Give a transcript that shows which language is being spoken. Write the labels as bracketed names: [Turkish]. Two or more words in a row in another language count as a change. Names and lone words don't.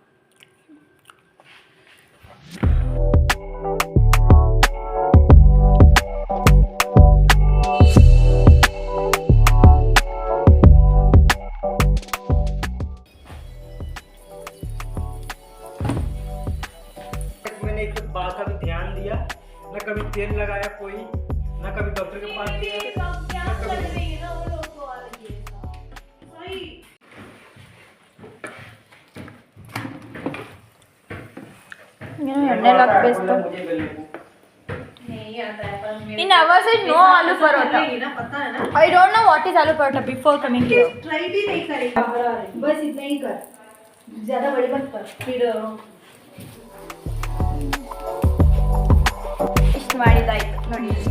[Hindi] मैंने एक बात का भी ध्यान दिया न कभी तेल लगाया कोई न कभी डॉक्टर के पास गया [Kannada] ಎಣ್ಣೆ ಹಾಕಬೇಕು [English] In our side, no aloo parota. [Hindi] ना पता है ना [English] I don't know what is aloo parota before coming here. [Hindi] ट्राई भी नहीं करेगा बस इतना ही कर ज्यादा बड़ी मत कर फिर [Kannada] ಇಷ್ಟು ಮಾಡಿದಾಯ್ತು ನೋಡಿ